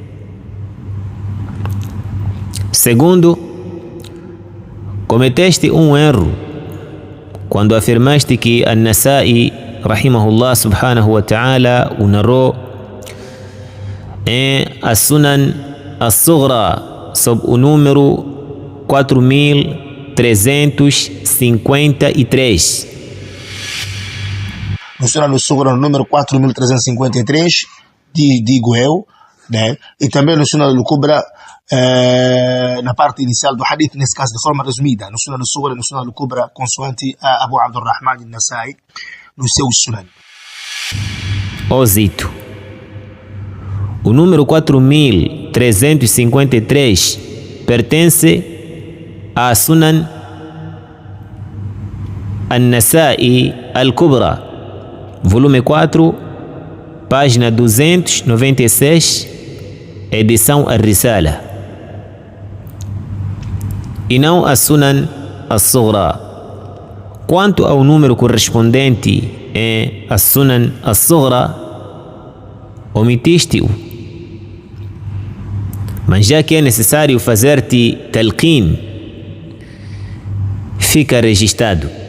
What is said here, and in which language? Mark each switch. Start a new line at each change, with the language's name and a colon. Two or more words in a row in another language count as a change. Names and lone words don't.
Portuguese: Segundo, cometeste um erro quando afirmaste que An-Nasa'i
Arabic: رحمه الله سبحانه وتعالى
Portuguese: o narrou em As-Sunan As-Sughra sob o número 4353. No Sunan Al-Sughra, no número 4353, digo eu, né? E também no Sunan Al-Kubra, na parte inicial do hadith, nesse caso de forma resumida, no Sunan Al-Sughra e no Sunan Al-Kubra, consoante a Abu Abdurrahman al-Nasai no seu Sunan. Ó Zito, o número 4353 pertence a Sunan al-Nasa'i al-Kubra, volume 4, página 296, edição Ar-Risala, e não a Sunan As-Sughra. Quanto ao número correspondente em a Sunan As-Sughra, omitiste-o, mas já que é necessário fazer-te talqin fica registrado.